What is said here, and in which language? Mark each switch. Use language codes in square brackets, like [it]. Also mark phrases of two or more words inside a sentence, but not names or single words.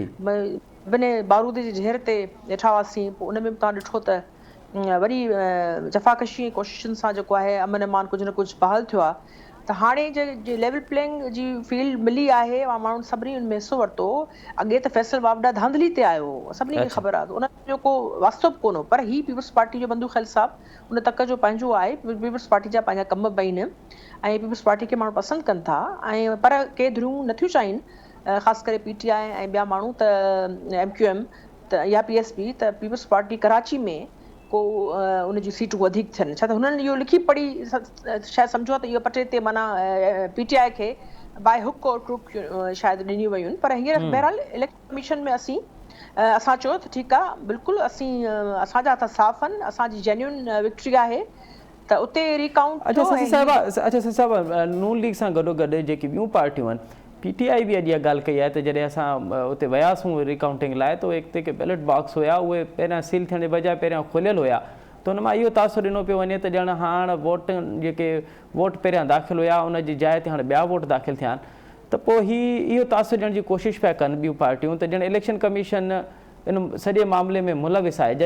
[sd] बिने बारूद जी ज़हर ते ॾिठा हुआसीं, पोइ उन में बि तव्हां ॾिठो त वरी जफ़ाकशी ऐं कोशिशुनि सां जेको आहे अमन अमान कुझु न कुझु बहाल थियो आहे। त हाणे जे [en] level playing [sd] जी फील्ड मिली आहे, माण्हुनि सभिनी हुन में हिसो वरितो। अॻे त फैसल वावडा धांधली ते आयो, सभिनी खे ख़बर आहे, उन जो को वास्तव कोन हो। पर ही पीपल्स पार्टी जो बंधू ख़ैल साहब उन तक जो पंहिंजो आहे, पीपल्स पार्टी जा पंहिंजा कम बि आहिनि ऐं पीपल्स पार्टी खे माण्हू पसंदि कनि था ऐं पर के धुरियूं नथियूं चाहिनि, ख़ासि करे PTI ऐं ॿिया माण्हू त MQM त या PSP त पीपल्स पार्टी कराची में को उनजी सीटूं वधीक थियनि। छा त हुननि इहो लिखी पढ़ी शायदि सम्झो त इहो पटे ते माना PTI खे [en] by hook or crook [sd] शायदि ॾिनियूं वयूं आहिनि। पर हींअर बहरहाल इलेक्शन कमीशन में असां चयो त ठीकु आहे, बिल्कुलु असांजा हथ साफ़ आहिनि, असांजी [en] genuine victory [sd] आहे त उते रिकाउंट। अच्छा शशि साहिबु, नून लीग सां गॾो गॾु जेकी ॿियूं पार्टियूं आहिनि, PTI बि अॼु इहा ॻाल्हि कई आहे त जॾहिं असां उते वियासीं रिकाउंटिंग लाइ त उहे हिते के [en] ballot box [sd] हुया उहे पहिरियां सील थियण जे बजाए पहिरियां खुलियल हुया, त हुन मां इहो तासुर ॾिनो पियो वञे त ॼण हाणे जेके वोट पहिरियां दाख़िल हुया उन जी जाइ ते हाणे ॿिया वोट दाख़िल थिया आहिनि, त पोइ इहो तासुर ॾियण जी कोशिशि पिया कनि ॿियूं पार्टियूं त ॼण इलेक्शन कमीशन इन सॼे मामले में मुलविस आहे।